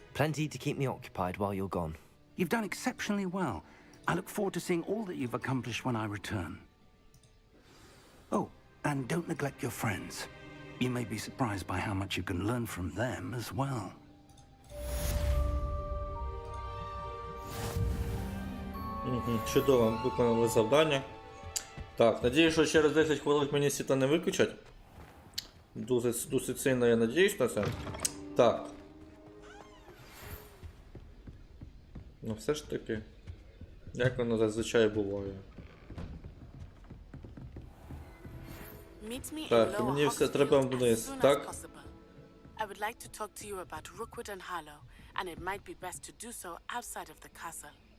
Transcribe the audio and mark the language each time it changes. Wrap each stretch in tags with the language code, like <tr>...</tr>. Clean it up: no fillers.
<en>Plenty to keep me occupied while you're gone. You've done exceptionally well. I look forward to seeing all that you've accomplished when I return. Oh, and don't neglect your friends. You may be surprised by how much you can learn from them as well.</en> <uk>Чудово, виконали завдання. Так, надіюсь, що через 10 хвилин мені світло не виключать. Досить сильно я надіюсь на це. Так. Ну все ж таки, як воно зазвичай буває. Так, мені все треба вниз, так?</uk> <en>I would like to talk to you about Rookwood and Harlow, and it might be best to do so outside of the castle.</en>